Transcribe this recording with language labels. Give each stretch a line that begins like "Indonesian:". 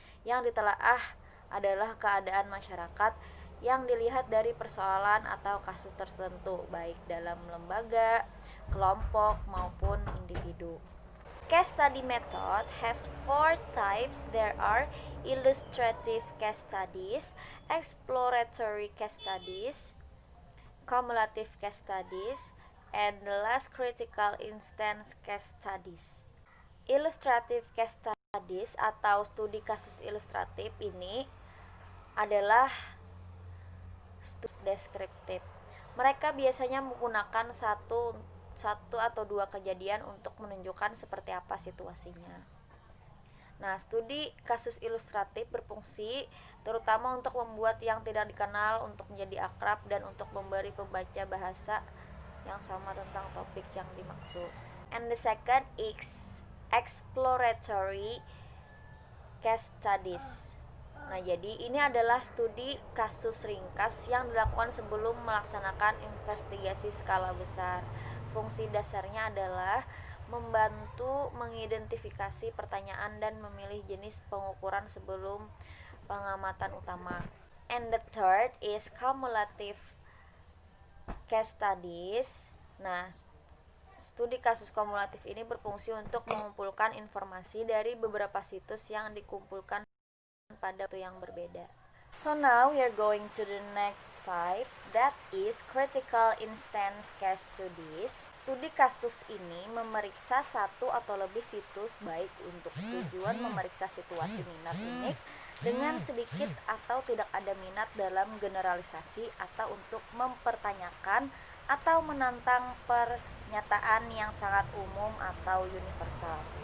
Indonesian: Yang ditelaah adalah keadaan masyarakat yang dilihat dari persoalan atau kasus tertentu, baik dalam lembaga, kelompok, maupun individu.
English: Case study method has 4 types. There are illustrative case studies, exploratory case studies, cumulative case studies, And the last, critical instance case studies. Illustrative case studies
Indonesian: atau studi kasus ilustratif ini adalah studi deskriptif. Mereka biasanya menggunakan satu atau dua kejadian untuk menunjukkan seperti apa situasinya. Nah, studi kasus ilustratif berfungsi terutama untuk membuat yang tidak dikenal untuk menjadi akrab dan untuk memberi pembaca bahasa yang sama tentang topik yang dimaksud.
English: And the second is exploratory case studies.
Indonesian: Nah, jadi ini adalah studi kasus ringkas yang dilakukan sebelum melaksanakan investigasi skala besar. Fungsi dasarnya adalah membantu mengidentifikasi pertanyaan dan memilih jenis pengukuran sebelum pengamatan utama.
English: And the third is cumulative case studies.
Indonesian: Nah, studi kasus kumulatif ini berfungsi untuk mengumpulkan informasi dari beberapa situs yang dikumpulkan pada waktu yang berbeda.
English: So now we are going to the next types, that is critical instance case studies.
Indonesian: Studi kasus ini memeriksa satu atau lebih situs baik untuk tujuan memeriksa situasi minat unik dengan sedikit atau tidak ada minat dalam generalisasi atau untuk mempertanyakan atau menantang pernyataan yang sangat umum atau universal.